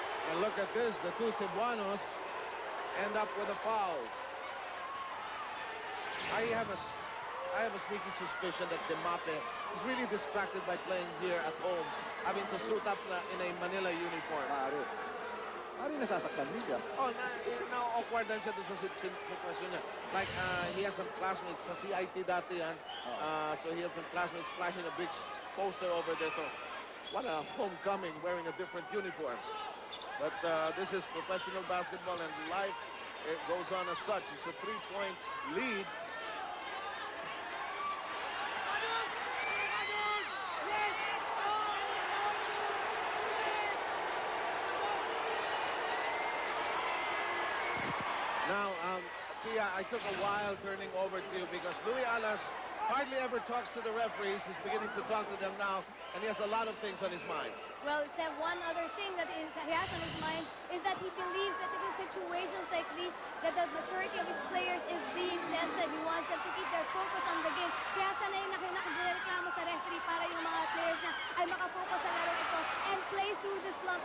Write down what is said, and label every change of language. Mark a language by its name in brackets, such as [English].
[English] And look at this, the two Cebuanos end up with the fouls. I have a sneaky suspicion that Demape is really distracted by playing here at home, having to suit up in a Manila uniform. [Filipino] Mari nasasaktan niya. [English] Oh, now awkward [Filipino] din siya doon sa sitwasyon niya. [English] Like, he had some classmates sa CIT [Filipino] dati yan. [English] So he had some classmates flashing a big poster over there. So, what a homecoming wearing a different uniform. But this is professional basketball and life, it goes on as such. It's a 3-point lead. Now, Pia, I took a while turning over to you because Louis Alas hardly ever talks to the referees. He's beginning to talk to them now, and he has a lot of things on his mind. Well, Seb, one other thing that he has on his mind is that he believes that in situations like these, that the maturity of his players is being tested. He wants them to keep their focus on the game. [Filipino] Kaya siya na yung nakagreklamo sa referee para yung mga players niya ay makafocus sa laro ito [English] and play through this slump.